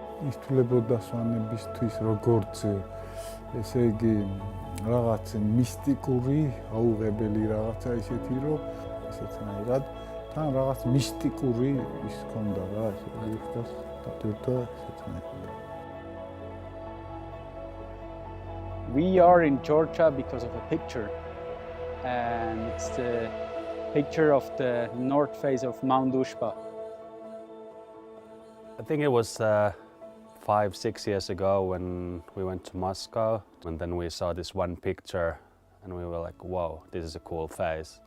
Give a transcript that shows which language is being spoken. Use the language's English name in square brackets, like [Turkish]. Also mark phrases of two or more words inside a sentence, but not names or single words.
[Georgian] ითვლებოდა სვანებისთვის როგორც ესე იგი რაღაც მისტიკური, აუღებელი რაღაცა ისეთი, რომ ესეთნაირად თან რაღაც მისტიკური ის ქონდა რა, ესე იგი ხდას დადიოდა ესეთნაირად. [English] We are in Georgia because of a picture, and it's the picture of the north face of Mount Ushba. I think it was 5-6 years ago when we went to Moscow, and then we saw this one picture and we were like, whoa, this is a cool face.